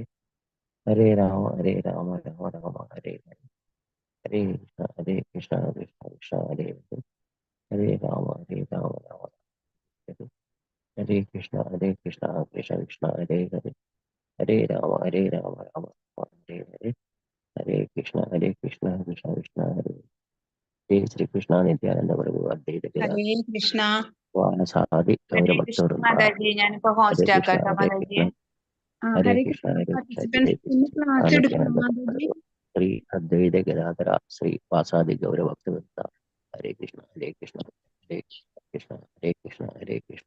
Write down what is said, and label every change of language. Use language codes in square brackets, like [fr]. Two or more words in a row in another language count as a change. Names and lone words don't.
[sa] ഹരേ രാമ രാമ രാമ ഹരേ ഹരേ ഹരേ കൃഷ്ണ കൃഷ്ണ കൃഷ്ണ ഹരേ ഹരേ ഹരേ രാമ രാമ ഹരേ ഹരേ കൃഷ്ണ കൃഷ്ണ കൃഷ്ണ ഹരേ ഹരേ ഹരേ രാമ രാമ ഹരേ ഹരേ ഹരേ കൃഷ്ണ കൃഷ്ണ കൃഷ്ണ ഹരേ ജയ ശ്രീകൃഷ്ണ നിത്യാനന്ദ പ്രഭു അദ്വൈത ഹരേ കൃഷ്ണ. വാനസാദി ഹരേ കൃഷ്ണ ഗൗരഭക്തവൃന്ദ [ml] മാതാജി. ഞാനിപ്പോ [sa] ഹരേ [ml] ഹോസ്റ്റ് [sa] കൃഷ്ണ [ml] ആക്കാട്ടോ മാതാജിയെ. [sa] ഹരേ ഹരേ കൃഷ്ണ കൃഷ്ണ. ഹരേ കൃഷ്ണ [ml] പാർട്ടിസിപ്പൻസ് [sa] ജയ [ml] ഇന്ന് ക്ലാസ് എടുക്കണം [sa] നിത്യാനന്ദ [ml] മാതാജി. [sa] ശ്രീ അദ്വൈത ഗദാധര ശ്രീ വാസാദി ഗൗരഭക്തവൃന്ദ ഹരേ കൃഷ്ണ ഹരേ കൃഷ്ണ ഹരേ കൃഷ്ണ ഹരേ കൃഷ്ണ ഹരേ കൃഷ്ണ